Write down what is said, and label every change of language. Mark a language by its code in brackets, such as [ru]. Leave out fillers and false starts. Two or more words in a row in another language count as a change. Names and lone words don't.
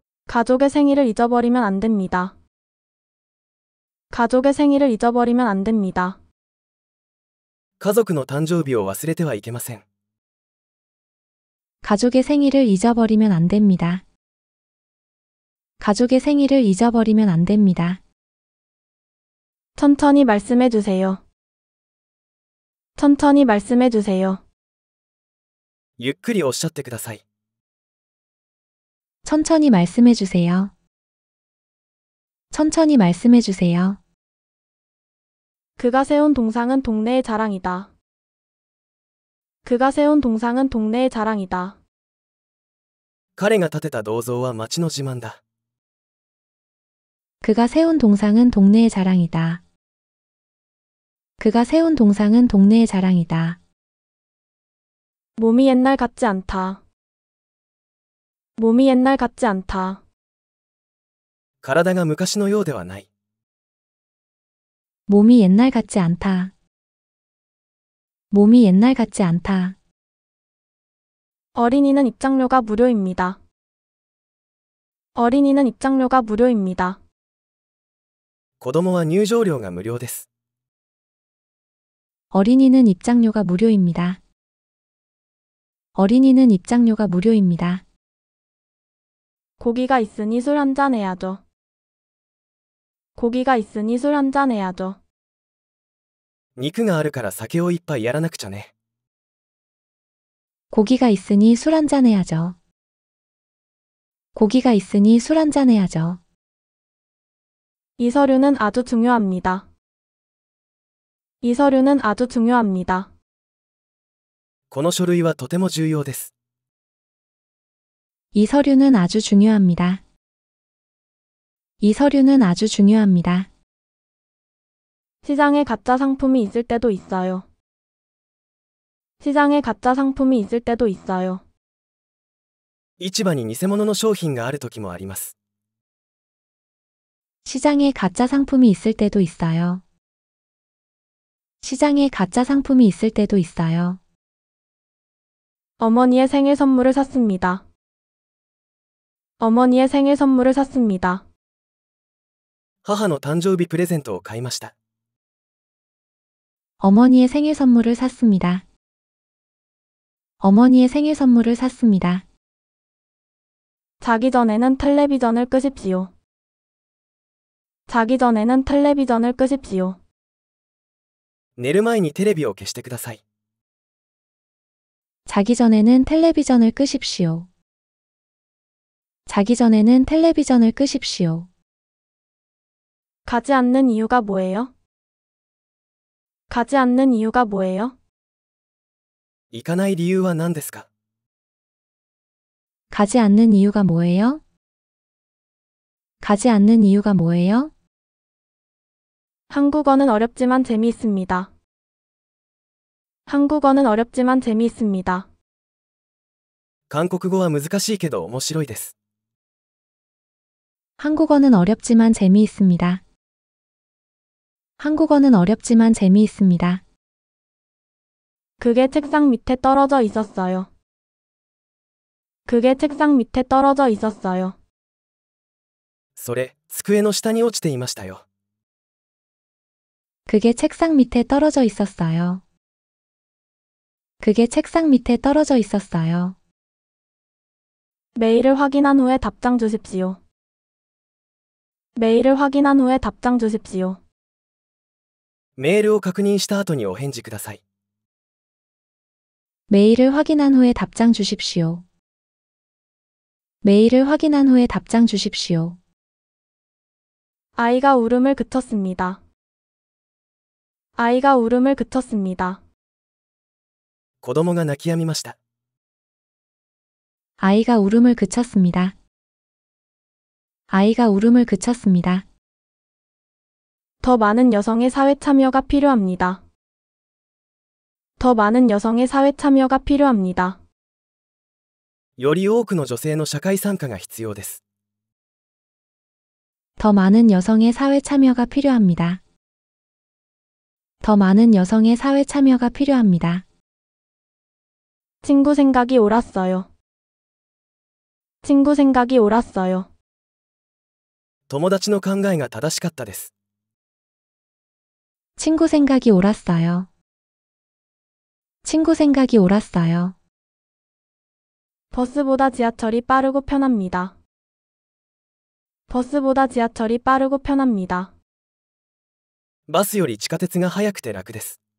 [ko] 가족의 생일을 잊어버리면 안 됩니다. 가족의 생일을 잊어버리면 안 됩니다. [ja] 家族の誕生日を忘れてはいけません。 [ko] 가족의 생일을 잊어버리면 안 됩니다. 가족의 생일을 잊어버리면 안 됩니다. 천천히 말씀해 주세요. 천천히 말씀해 주세요. [ja] ゆっくりおっしゃってください。 [ko] 천천히 말씀해 주세요. 천천히 말씀해 주세요. 그가 세운 동상은 동네의 자랑이다. 그가 세운 동상은 동네의 자랑이다. [ja] 彼が建てた銅像は町の自慢だ。 [ko] 그가 세운 동상은 동네의 자랑이다. 그가 세운 동상은 동네의 자랑이다. 몸이 옛날 같지 않다. 몸이 옛날 같지 않다. [ja] 体が昔のようではない。 [ko] 몸이 옛날 같지 않다. 몸이 옛날 같지 않다. 어린이는 입장료가 무료입니다. 어린이는 입장료가 무료입니다. [ja] 子供は入場料が無料です。 [ko] 어린이는 입장료가 무료입니다. 어린이는 입장료가 무료입니다. 고기가 있으니 술 한잔 해야죠. 고기가 있으니 술 한잔 해야죠. [ja] 肉があるから酒を一杯やらなくちゃね。 [ko] 고기가 있으니 술 한잔 해야죠. 고기가 있으니 술 한잔 해야죠. 이 서류는 아주 중요합니다. 이 서류는 아주 중요합니다. [ja] この書類はとても重要です。 [ko] 이 서류는 아주 중요합니다. 이 서류는 아주 중요합니다. 시장에 가짜 상품이 있을 때도 있어요. 시장에 가짜 상품이 있을 때도 있어요. [ja] 市場に偽物の商品がある時もあります。 [ko] 시장에 가짜 상품이 있을 때도 있어요. 시장에 가짜 상품이 있을 때도 있어요. 어머니의 생일 선물을 샀습니다. 어머니의 생일 선물을 샀습니다. [ja] 母の誕生日プレゼントを買いました。 [ko] 어머니의 생일 선물을 샀습니다. 어머니의 생일 선물을 샀습니다. 자기 전에는 텔레비전을 끄십시오. 자기 전에는 텔레비전을 끄십시오. [ja] 寝る前にテレビを消してください。 [ko] 자기 전에는 텔레비전을 끄십시오. 자기 전에는 텔레비전을 끄십시오. 가지 않는 이유가 뭐예요? 가지 않는 이유가 뭐예요? [ja] 行かない理由は何ですか？ [ko] 가지 않는 이유가 뭐예요? 가지 않는 이유가 뭐예요? 한국어는 어렵지만 재미있습니다. 한국어는 어렵지만 재미있습니다. [ja] 韓国語は難しいけど面白いです。 [ko] 한국어는 어렵지만 재미있습니다. 한국어는 어렵지만 재미있습니다. 그게 책상 밑에 떨어져 있었어요. 그게 책상 밑에 떨어져 있었어요. [ja] それ、机の下に落ちていましたよ。 [ko] 그게 책상 밑에 떨어져 있었어요. 그게 책상 밑에 떨어져 있었어요. 메일을 확인한 후에 답장 주십시오. 메일을 확인한 후에 답장 주십시오. [ja] メールを確認した後にお返事ください。 [ko] 메일을 확인한 후에 답장 주십시오. 메일을 확인한 후에 답장 주십시오. 아이가 울음을 그쳤습니다. 아이가 울음을 그쳤습니다. [ja] 子供が泣き止みました。 [ko] 아이가 울음을 그쳤습니다. 아이가 울음을 그쳤습니다. 더 많은 여성의 사회 참여가 필요합니다. 더 많은 여성의 사회 참여가 필요합니다. [ja] より多くの女性の社会参加が必要です。 [ko] 더 많은 여성의 사회 참여가 필요합니다. 더 많은 여성의 사회 참여가 필요합니다. 친구 생각이 옳았어요. 친구 생각이 옳았어요. [ja] 友達の考えが正しかったです。 [ko] 친구 생각이 옳았어요. 친구 생각이 옳았어요. 버스보다 지하철이 빠르고 편합니다. 버스보다 지하철이 빠르고 편합니다. [ja] バスより地下鉄が速くて楽です。